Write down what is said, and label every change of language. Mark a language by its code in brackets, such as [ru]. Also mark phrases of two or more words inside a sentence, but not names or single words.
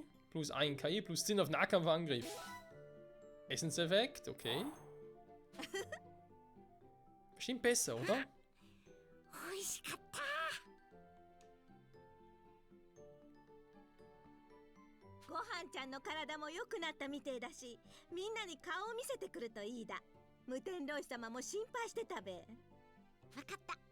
[de] Plus 1 KI, plus 10 auf Nahkampfangriff. Essenseffekt, okay. Bestimmt besser, oder? [ja] Gohan-chanの体も良くなったみてえだし、みんなに顔を見せてくるといいだ。無天老師様も心配してたべ。わかった。